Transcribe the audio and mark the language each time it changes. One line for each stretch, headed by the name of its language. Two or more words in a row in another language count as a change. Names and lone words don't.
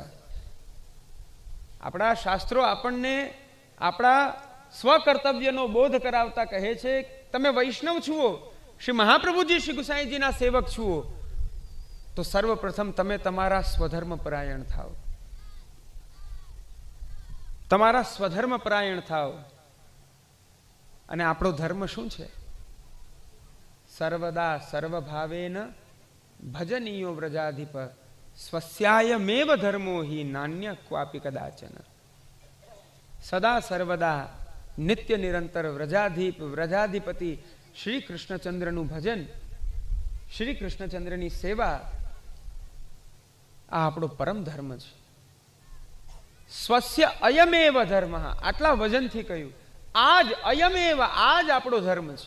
Gujarati: આપણા શાસ્ત્રો આપણને આપણા સ્વકર્તવ્યનો બોધ કરાવતા કહે છે, તમે વૈષ્ણવ છુઓ, શ્રી મહાપ્રભુજી શ્રી ગુસાઈજીના સેવક છુઓ, તો સર્વપ્રથમ તમે તમારા સ્વધર્મ પરાયણ થાવ, તમારા સ્વધર્મ પરાયણ થાવ. અને આપણો ધર્મ શું છે?
Sanskrit: સર્વદા સર્વભાવેન ભજનીયો વ્રજાધિપ સ્વસ્યાયમેવ ધર્મો હિ નાન્ય ક્વાપી કદાચન.
Gujarati: સદા સર્વદા નિત્ય નિરંતર વ્રજાધિપતિ શ્રી કૃષ્ણચંદ્રનું ભજન, શ્રી કૃષ્ણચંદ્રની સેવા, આ આપણો પરમ ધર્મ છે.
Sanskrit: સ્વસ્ય અયમેવ ધર્મ,
Gujarati: આટલા વજનથી કહ્યું, આજ અયમેવ, આજ આપણો ધર્મ છે.